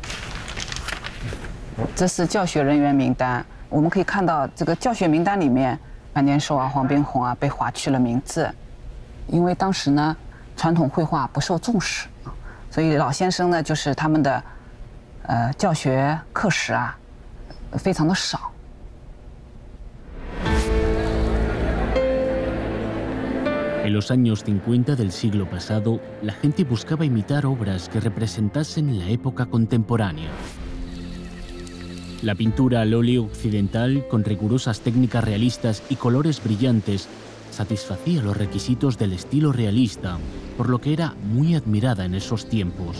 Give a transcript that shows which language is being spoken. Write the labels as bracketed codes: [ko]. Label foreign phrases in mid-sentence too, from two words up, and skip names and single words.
[es] Este es [zh] 教学人员名单，我们可以看到这个教学名单里面范天寿啊、黄宾虹啊被划去了名字，因为当时呢传统绘画不受重视，所以老先生呢就是他们的教学课时啊非常的少。 [es] En los años 50 del siglo pasado, la gente buscaba imitar obras que representasen la época contemporánea. La pintura al óleo occidental, con rigurosas técnicas realistas y colores brillantes, satisfacía los requisitos del estilo realista, por lo que era muy admirada en esos tiempos.